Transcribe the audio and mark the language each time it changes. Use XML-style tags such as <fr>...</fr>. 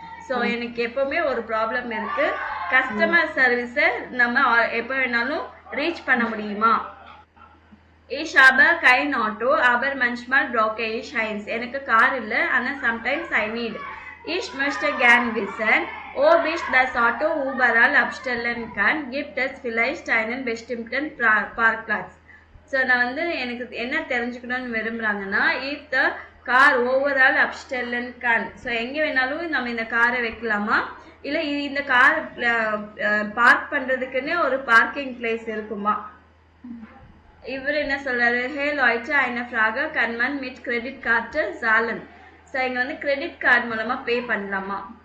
<ta>So எனக்கு எப்பவுமே ஒரு ப்ராப்ளம் இருக்கு, கஸ்டமர் சர்வீஸை நம்ம எப்போ வேணாலும் ரீச் பண்ண முடியுமா?</ta> <de>Ich habe kein Auto, aber manchmal brauche ich eins.</de> <ta>எனக்கு கார் இல்லை, ஆனால்</ta> <en>sometimes I need.</en> <de>Ich möchte gern wissen, ob ich das Auto überall abstellen kann. Gibt es vielleicht einen bestimmten Parkplatz?</de> <ta>So நான் வந்து எனக்கு என்ன தெரிஞ்சுக்கணும்னு விரும்புகிறாங்கன்னா,</ta> <en>if the car overall abstellen can.</en> <ta>So எங்கே வேணாலும் நம்ம இந்த காரை வைக்கலாமா, இல்லை இந்த கார் பார்க் பண்ணுறதுக்குன்னு ஒரு பார்க்கிங் பிளேஸ் இருக்குமா? இவர் என்ன சொல்றாரு?</ta> <de>ஹே லாய்ட்டு eine Frage, kann man mit Kreditkarte zahlen.</de> <ta>So இங்கே வந்து கிரெடிட் கார்டு மூலமா பே பண்ணலாமா?</ta>